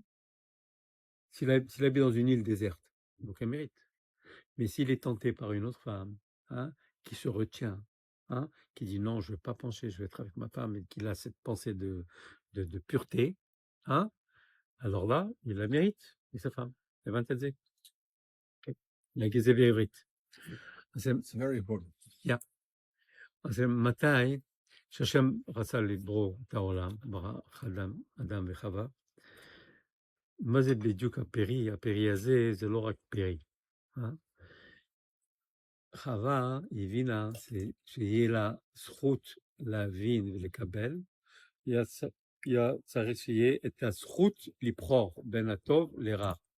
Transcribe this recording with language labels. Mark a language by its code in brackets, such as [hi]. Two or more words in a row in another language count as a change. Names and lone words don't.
[fr] S'il habite dans une île déserte, donc un mérite. Mais s'il est tenté par une autre femme, hein, qui se retient, hein, qui dit: «Non, je ne vais pas pencher, je vais être avec ma femme» et qu'il a cette pensée de pureté, hein, alors là, il la mérite, et sa femme, [he] הבנת את זה? כן. להגיד זה בעברית. אז זה [en] It's very important. yeah. [he] אז זה מתי שהשם רצה לברוא את העולם, ברא אדם וחווה, מה זה בדיוק הפרי? הפרי הזה זה לא רק פרי, אה? חווה הבינה שיהיה לה זכות להבין ולקבל, היה צריך שיהיה את הזכות לבחור בין הטוב לרע.